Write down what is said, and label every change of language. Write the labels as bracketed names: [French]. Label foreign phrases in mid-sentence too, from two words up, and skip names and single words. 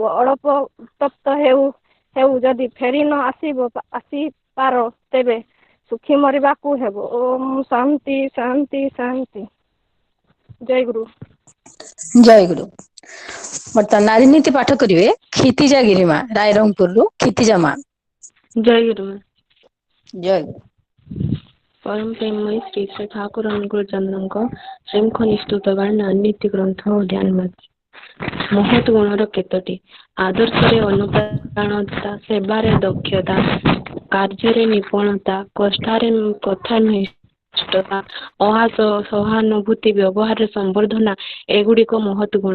[Odia] ଅଳ୍ପ ଉତ୍ତପ୍ତ ହେଉ ଯଦି ଫେରି ନ ଆସିପାର ତେବେ ସୁଖୀ ମରିବାକୁ ହେବ। ଓମ୍ ଶାନ୍ତି ଶାନ୍ତି ଶାନ୍ତି। ଜୟ ଗୁରୁ। ଜୟ ଗୁରୁ। ବର୍ତ୍ତମାନ ନାରୀ ନୀତି ପାଠ କରିବେ କ୍ଷିତିଜା ଗିରିମା ରାଇରଙ୍ଗପୁରରୁ। କ୍ଷିତିଜା ମା। ଜୟ ଗୁରୁ। ଜୟ ଗୁରୁ। ପରମ ପ୍ରେମମୟ ଶ୍ରୀ ଶ୍ରୀ ଠାକୁର ଅନୁକୂଳ ଚନ୍ଦ୍ରଙ୍କ ଶୃଙ୍ଖ ନିଷ୍ଠୁତ ବାର୍ଣ୍ଣା ନୀତି ଗ୍ରନ୍ଥ ଓ ଧ୍ୟାନ ମହତ ଗୁଣର କେତୋଟି। ଆଦର୍ଶରେ ଅନୁପ୍ରାଣତା, ସେବାରେ ଦକ୍ଷତା, କାର୍ଯ୍ୟରେ ନିପୁଣତା, କଥାନିଷ୍ଠତା, ସହାନୁଭୂତି, ବ୍ୟବହାରରେ ସମ୍ବର୍ଦ୍ଧନା ଏଗୁଡ଼ିକ ମହତ ଗୁଣ।